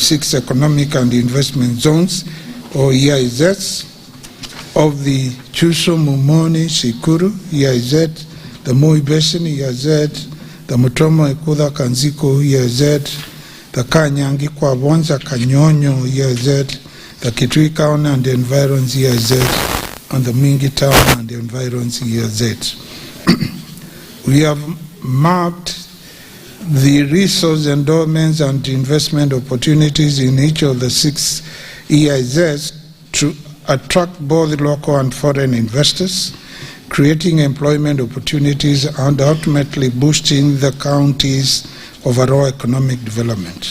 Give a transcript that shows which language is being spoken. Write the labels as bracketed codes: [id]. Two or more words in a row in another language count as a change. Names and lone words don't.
[en] 6 economic and investment zones, or EIZs, of the Chuso Mumoni Sikuru EIZ, the Moi Basin EIZ, the Mutomo Ekuda Kanziko EIZ, the Kanyangi Kwabonza Kanyonyo EIZ, the Kitui County and the Environs EIZ, and the Mingi Town and the Environs EIZ. We have mapped the resource endowments and investment opportunities in each of the 6 EIZs to attract both local and foreign investors, creating employment opportunities and ultimately boosting the county's overall economic development.